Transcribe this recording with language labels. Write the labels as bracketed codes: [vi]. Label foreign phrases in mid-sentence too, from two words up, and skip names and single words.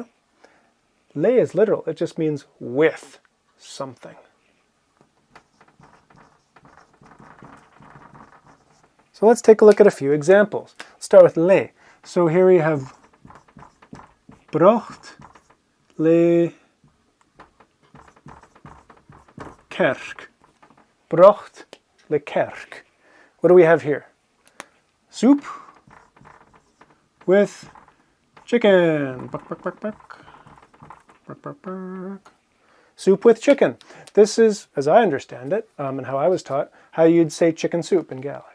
[en] Le is literal, it just means with something. So let's take a look at a few examples. Let's start with le. So here we have [gd] brocht le kerk. Brocht le kerk. [en] What do we have here? Soup with chicken. Buck, buck, buck, buck. Buck, buck, buck. Soup with chicken. This is, as I understand it, and how I was taught, how you'd say chicken soup in Gaelic.